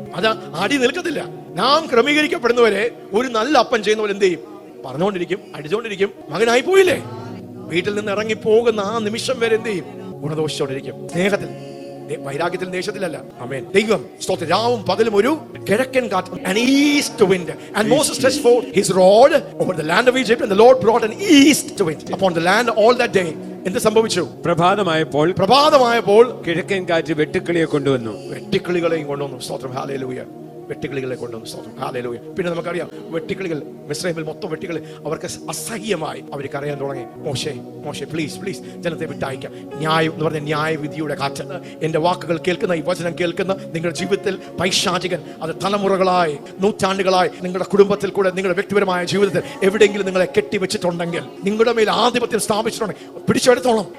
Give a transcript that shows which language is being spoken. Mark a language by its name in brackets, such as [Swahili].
[Malayalam] അത് അടി നിൽക്കത്തില്ല. നാം ക്രമീകരിക്കപ്പെടുന്നവരെ ഒരു നല്ല അപ്പം ചെയ്യുന്നവർ എന്ത് ചെയ്യും? പറഞ്ഞുകൊണ്ടിരിക്കും, അടിച്ചുകൊണ്ടിരിക്കും. മകനായി പോയില്ലേ, വീട്ടിൽ നിന്ന് ഇറങ്ങി പോകുന്ന ആ നിമിഷം വരെ എന്ത് ചെയ്യും? ഗുണദോഷിച്ചോണ്ടിരിക്കും. സ്നേഹത്തിൽ, വൈരാഗ്യത്തിൽ, ദേശത്തിലല്ല. ആമേൻ. ദൈവം സ്തോത്രം രാവും പകലും ഒരു കിഴക്കൻ കാറ്റ്, [English] an east wind, and Moses stretched forth his rod over the land of Egypt, and the Lord brought an east wind upon the land all that day. [Malayalam] എന്ത് സംഭവിച്ചു? പ്രഭാതമായപ്പോൾ കിഴക്കൻ കാറ്റ് വെട്ടുക്കിളിയെ കൊണ്ടുവന്നു. വെട്ടുക്കിളികളെയും കൊണ്ടുവന്നു. സ്തോത്രം. ഹല്ലേലൂയ. വെട്ടുകിളികളെ കൊണ്ടുവന്നു. സ്തോത്രം. ഹല്ലേലൂയ. പിന്നെ നമുക്കറിയാം വെട്ടുകിളികൾ, മിസ്രയീമിൽ മൊത്തം വെട്ടുകിളി അവർക്ക് അസഹ്യമായി. അവർക്ക് അറിയാൻ തുടങ്ങി, മോശെ പ്ലീസ് ജനത്തെ വിട്ടയക്കാം. ന്യായം എന്ന് പറഞ്ഞ ന്യായവിധിയുടെ കാറ്റ്. എന്റെ വാക്കുകൾ കേൾക്കുന്ന, ഈ വചനം കേൾക്കുന്ന നിങ്ങളുടെ ജീവിതത്തിൽ പൈശാചികൻ അത് തലമുറകളായി, നൂറ്റാണ്ടുകളായി നിങ്ങളുടെ കുടുംബത്തിൽ കൂടെ, നിങ്ങളുടെ വ്യക്തിപരമായ ജീവിതത്തിൽ എവിടെയെങ്കിലും നിങ്ങളെ കെട്ടിവെച്ചിട്ടുണ്ടെങ്കിൽ, നിങ്ങളുടെ മേൽ ആധിപത്യം സ്ഥാപിച്ചിട്ടുണ്ടെങ്കിൽ പിടിച്ചെടുത്തോളം.